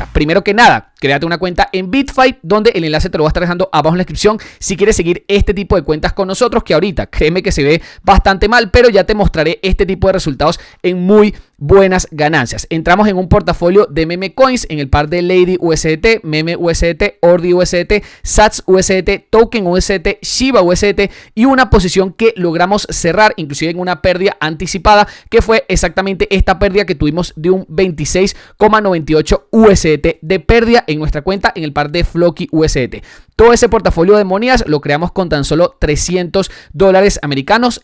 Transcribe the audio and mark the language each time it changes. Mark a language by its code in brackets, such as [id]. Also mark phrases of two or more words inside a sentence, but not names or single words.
[es] Primero que nada, créate una cuenta en BitFi, donde el enlace te lo voy a estar dejando abajo en la descripción si quieres seguir este tipo de cuentas con nosotros, que ahorita créeme que se ve bastante mal, pero ya te mostraré este tipo de resultados en muy buenas ganancias. Entramos en un portafolio de [en] meme coins [es] en el par de Lady USDT, Meme USDT, Ordi USDT, Sats USDT, Token USDT, Shiba USDT y una posición que logramos cerrar inclusive en una pérdida anticipada, que fue exactamente esta pérdida que tuvimos de un 26,98 USDT de pérdida en nuestra cuenta en el par de Floki USDT. Todo ese portafolio de monedas lo creamos con tan solo $300 americanos.